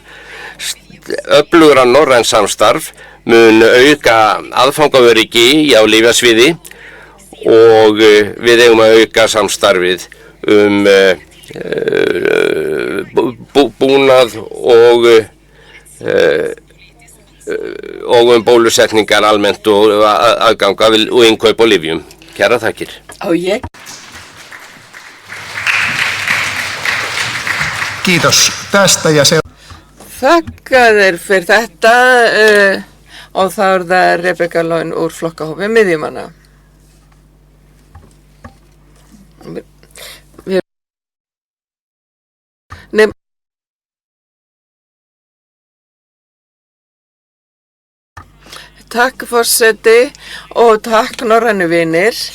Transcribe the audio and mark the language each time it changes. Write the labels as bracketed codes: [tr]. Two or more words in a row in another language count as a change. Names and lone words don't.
[is] Öflugra norrænt samstarf mun auka aðfangaöryggi á lyfjasviði og við eigum að auka samstarfið búnað og bólusetningar almennt og aðgang og innkaup á lyfjum. Kæra þakkir. [fi] Kiitos tästä ja se... [is] Þakka þér fyrir þetta og þá það Rebekka Laun úr flokkahópi miðjumanna. Takk forseti og takk norrænu vinir.